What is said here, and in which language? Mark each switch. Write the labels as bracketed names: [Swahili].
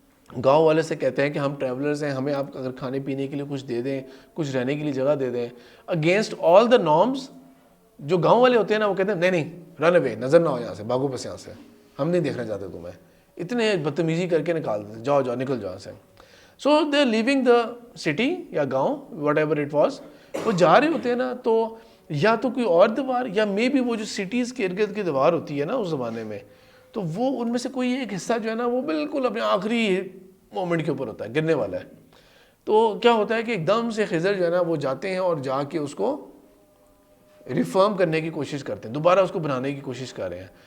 [Urdu] گاؤں والے سے کہتے ہیں کہ ہم ٹریولرز ہیں, ہمیں آپ اگر کھانے پینے کے لیے کچھ دے دیں, کچھ رہنے کے لیے جگہ دے دیں, [English] Against all the norms. [Urdu] جو گاؤں والے ہوتے ہیں نا وہ کہتے ہیں نہیں نہیں [English] run away, [Urdu] نظر نہ ہو یہاں سے, بھاگو بس یہاں سے, ہم نہیں دیکھنا چاہتے تمہیں, اتنے بدتمیزی کر کے نکال دیتے, جاؤ جاؤ نکل جاؤ یہاں سے. [English] so they are leaving the city [Urdu] یا گاؤں [English] Whatever it was. [Urdu] وہ جا رہے ہوتے ہیں نا, تو یا تو کوئی اور دیوار, یا مے بی وہ جو سٹیز کے ارد گرد کی دیوار ہوتی ہے نا اس زمانے میں, تو وہ ان میں سے کوئی ایک حصہ جو ہے نا وہ بالکل اپنے آخری مومنٹ کے اوپر ہوتا ہے, گرنے والا ہے. تو کیا ہوتا ہے کہ ایک دم سے خضر جو ہے نا وہ جاتے ہیں اور جا کے اس کو ریفارم کرنے کی کوشش کرتے ہیں, دوبارہ اس کو بنانے کی کوشش کر رہے ہیں.